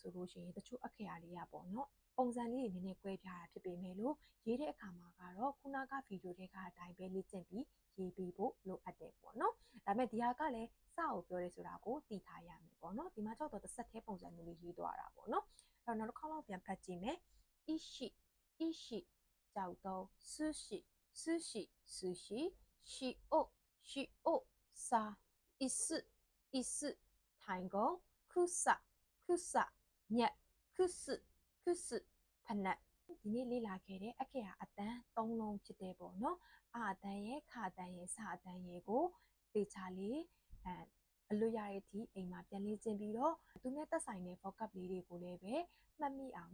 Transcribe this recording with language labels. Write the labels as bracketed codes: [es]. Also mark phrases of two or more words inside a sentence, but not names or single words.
[my] ဆိုလို့ရှိရင်တချို့အခရာလေးရပေါ့နော်ပုံစံလေးတွေနည်းနည်းကွဲပြားတာဖြစ်ပေမဲ့လို့ရေးတဲ့အခါမှာကတော့ခုနကဗီဒီယိုတွေကအတိုင်းပဲလေ့ကျင့်ပြီးရေးပေးဖို့လိုအပ်တယ်ပေါ့နော်ဒါပေမဲ့ဒီဟာကလည်းစကိုပြောရဲဆိုတာကိုသိထားရမယ်ပေါ့နော်ဒီမှာကြောက်တော့တစ်ဆက်သေးပုံစံမျိုးလေးရေး သွားတာပေါ့နော်အဲ့တော့နောက်တစ်ခေါက်လောက်ပြန်ဖတ်ကြည့်မယ် [ja] 石 石 [my] ကြောက်တော့ [ja] 寿司 寿司 寿司 塩 塩 [my] စာ [ja] 椅子 椅子 [my] ထိုင်ကုန် [ja] 草 草 [my] ညက် [ja] くす くす [my] ဖနက်ဒီနေ့လေ့လာခဲ့တဲ့အခရာအတန်း၃လုံးဖြစ်တဲ့ပေါ့နော် အတန်းရဲ့ခအတန်းရဲ့စအတန်းရဲ့ကိုသေချာလေးအလွတ်ရတဲ့အထိအိမ်မှာပြန်လေ့ကျင့်ပြီးတော့သူနဲ့သက်ဆိုင်တဲ့ vocab လေးတွေကိုလည်းပဲမှတ်မိအောင်